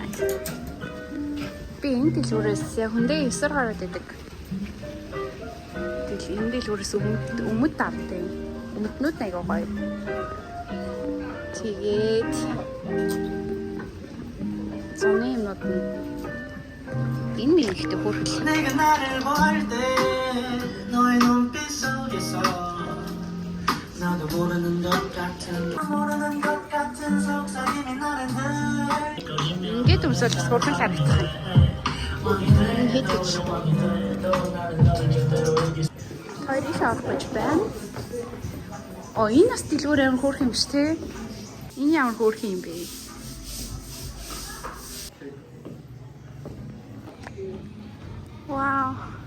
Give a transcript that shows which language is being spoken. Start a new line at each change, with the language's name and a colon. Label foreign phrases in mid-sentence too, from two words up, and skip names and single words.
Mongolian: Би энэ дэлгүүрээс хүндээ 9 гараад идэг. Тэгэл энэ дэлгүүрээс өмд авдаг. Өмднүүд аяга гоё. Тэгээд зуны юмнууд энэ мэлхтэй хүрхэл. Нега
Korean: 나를 볼 때 너의 눈빛 속에서 나도 모르는 것 같은 속삭임이 나는
Mongolian: 늘 ингээд өмсөж сургал харагдах юм. Ингээд гэж. Хоёрын шавж байна. Энэ бас дэлгүүр амар хөөрх юм шүү дээ. Энэ ямар хөөрх юм бэ? Вау.